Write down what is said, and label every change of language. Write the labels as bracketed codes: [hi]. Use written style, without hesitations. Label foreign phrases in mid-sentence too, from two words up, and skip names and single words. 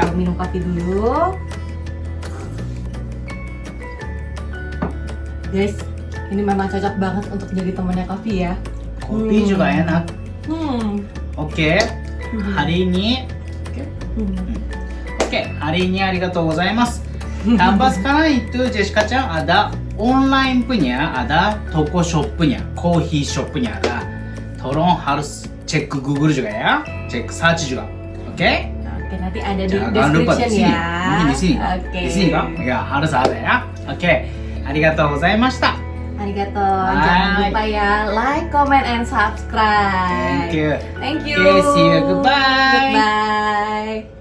[id] coba minum kopi dulu. Guys, ini memang cocok banget untuk jadi temannya kopi ya. Kopi juga enak. Oke, hari ini Oke, hari ini ありがとうございます。Tambah sekarang itu Jessica Chan ada online punya, ada toko shopnya, [en] coffee shopnya [id] ada. Tolong harus cek Google juga ya, cek search juga. Oke? Oke, nanti ada di Jangan lupa di description sini. ya. Mungkin di sini. Oke. Di sini kan? Ya, harus ada ya. Oke, [ja] ありがとうございました。 Arigato. [id] Jangan lupa ya, [en] like, comment, and subscribe. Thank you. Thank you. Okay, see you. Goodbye. Goodbye.